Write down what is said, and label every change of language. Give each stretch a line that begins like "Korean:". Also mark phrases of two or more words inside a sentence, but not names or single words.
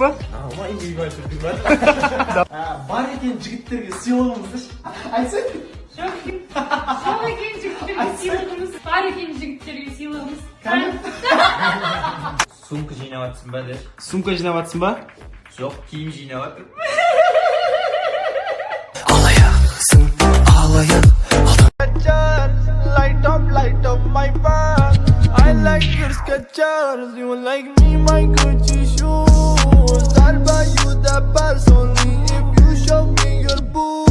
Kazakh: Ма
Russian: индивидуальный предприниматель.
Kazakh: Бар екен жігіттерге сыйлығымыз деш. Айтсай. Жоқ екен жігіттерге сыйлығымыз. Бар екен жігіттерге сыйлығымыз. Сумка жинап атсың ба деш. Сумка жинап атсың ба? Жоқ, киім жинап атыр.
English: Light up my bag. I like your Skechers, you like me, my Gucci shoes. I'll buy you the purse only if you show me your boobs.